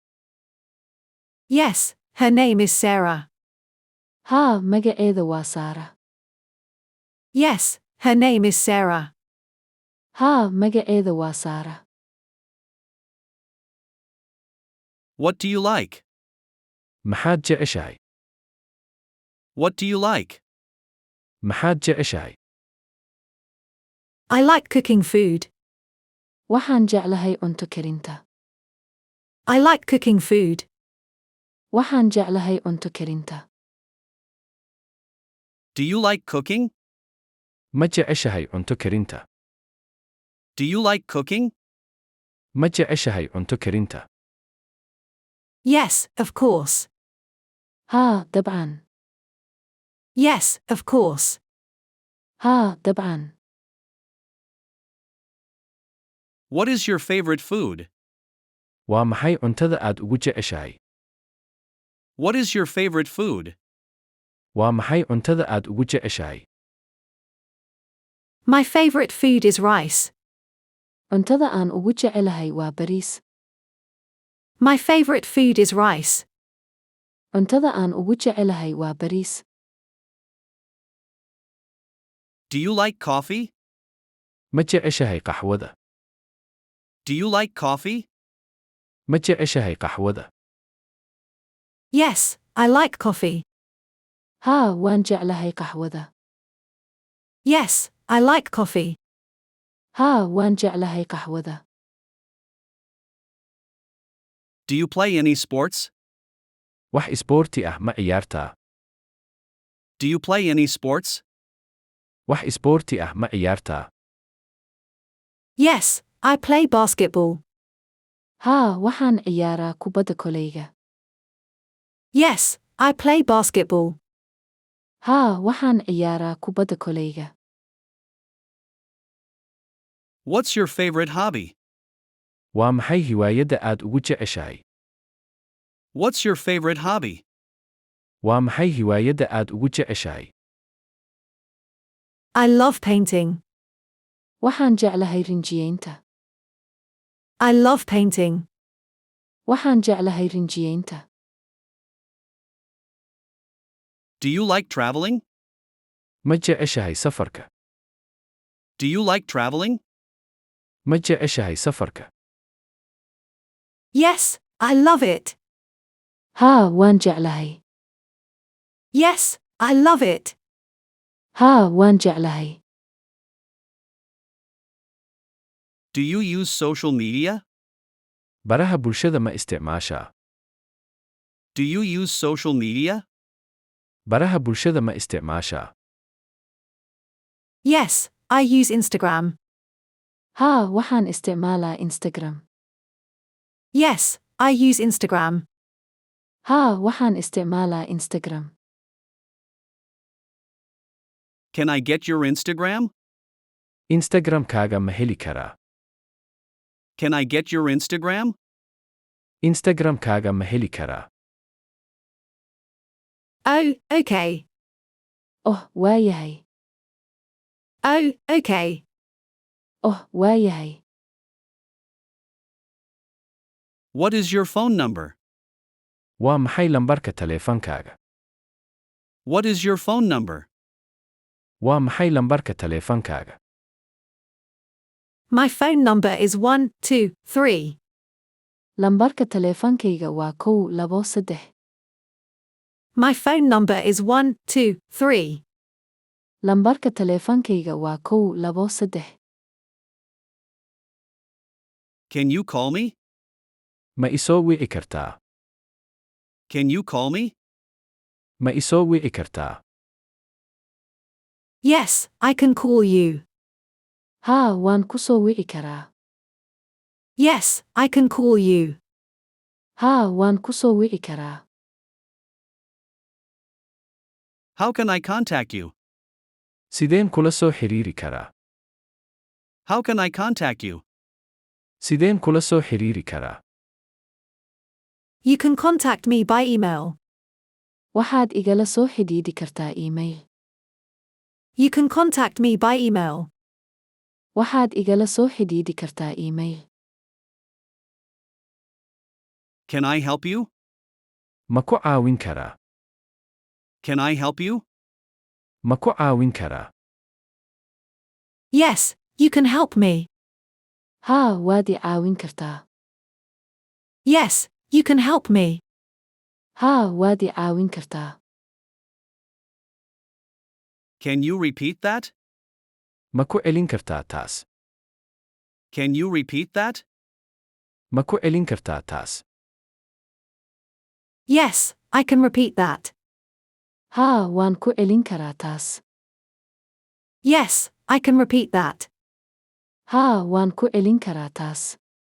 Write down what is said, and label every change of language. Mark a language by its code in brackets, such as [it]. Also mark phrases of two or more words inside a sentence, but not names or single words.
[en] Yes, her name is Sarah. [so] Haa, magaceeda waa Saara. [en] Yes, her name is Sarah. [so] Haa, magaceeda waa Saara. [en] What do you like? [so] Maxaad jeceshahay? [en] What do you like? [so] Maxaad jeceshahay? [en] I like cooking food. [so] Waxaan jeclahay cunto karinta. [en] I like cooking food. [so] Waxaan jeclahay cunto karinta. [en] Do you like cooking? [so] Ma jeceshahay cunto karinta? [en] Do you like cooking? [so] Ma jeceshahay cunto karinta? [en] Yes, of course. [so] Haa, dabcan. [en] Yes, of course. [so] Haa, dabcan. [en] What is your favorite food? [so] Waa maxay cuntada aad ugu jeceshahay? [en] What is your favorite food? [so] Waa maxay cuntada aad ugu jeceshahay? [en] My favorite food is rice. [so] Cuntada aan ugu jecelahay waa bariis. [en] My favorite food is rice. [so] Cuntada aan ugu jecelahay waa bariis. [en] Do you like coffee? [so] Ma jeceshahay qaxwada? [en] Do you like coffee? [so] Ma jeceshahay qaxwada? [en] Yes, I like coffee. [so] Haa, waan jeclahay qaxwada. [en] Yes, I like coffee. [so] Haa, waan jeclahay qaxwada. [en] Do you play any sports? [so] Wax isboorti ah ma ciyaartaa? [en] Do you play any sports? [so] Wax isboorti ah ma ciyaartaa? [en] Yes, I play basketball. [so] Haa, waxaan ciyaaraa kubadda koleyga. [en] Yes, I play basketball. [so] Haa, waxaan ciyaaraa kubadda koleyga. [en] What's your favorite hobby? [so] Waa maxay hiwaayadda aad ugu jeceshahay? [en] What's your favorite hobby? [so] Waa maxay hiwaayadda aad ugu jeceshahay? [en] I love painting. [so] Waxaan jeclahay rinjiyeynta. [en] I love painting. [so] Waxaan jeclahay rinjiyeynta. [en] Do you like traveling? [so] Ma jeceshahay safarka? [en] Do you like traveling? [so] Ma jeceshahay safarka? [en] Yes, I love it. [so] Haa, waan jeclahay. [en] Yes, I love it. [so] Haa, waan jeclahay. [en] Do you use social media? [so] baraha bulshada ma isticmaashaa? [en] Do you use social media? [so] baraha bulshada ma isticmaashaa? [en] Yes, I use Instagram. [so] Haa, waxaan isticmaalaa Instagram. [en] Yes, I use Instagram. [so] Haa, waxaan isticmaalaa Instagram. [en] Can I get your Instagram? [so] Instagram-kaaga ma heli karaa? [en] Can I get your Instagram? [so] Instagram-kaaga ma heli karaa? [en] Oh, okay. [so] Oh, waayahay. [en] Oh, okay. [so] Oh, waayahay. [en] What is your phone number? [so] Waa maxay lambarka taleefankaaga? [en] What is your phone number? [so] Waa maxay lambarka taleefankaaga? [en] My phone number is 123. [so] Lambarka taleefankayga waa 123. [en] My phone number is 123. [so] Lambarka taleefankayga waa 123. [en] Can you call me? [so] Ma isoo wici kartaa? [en] Can you call me? [so] Ma isoo wici kartaa? [en] Yes, I can call you. [so] Haa, waan ku soo wici karaa. [en] Yes, I can call you. [so] Haa, waan ku soo wici karaa. [en] How can I contact you? [so] Sideen kula soo xiriiri karaa? [en] How can I contact you? [so] Sideen kula soo xiriiri karaa? [en] You can contact me by email. [so] Waxaad igala soo xidhiidhi kartaa email. [en] You can contact me by email. [so] Waxaad igala soo xidhiidhi kartaa email. [en] Can I help you? [so] Ma ku caawin karaa? [en] Can I help you? [so] Ma ku caawin karaa? [en] Yes, you can help me. [so] Haa, waad i caawin kartaa. [en] Yes, you can help me. [so] Haa, waad i caawin kartaa. [en] Can you repeat that? [so] Ma ku celin kartaa taas? [en] Can you repeat that? [so] Ma ku celin kartaa taas? [en] Yes, I can repeat that. [so] Haa, waan ku celin karaa taas. [en] Yes, I can repeat that. [so] Haa, waan ku celin karaa taas.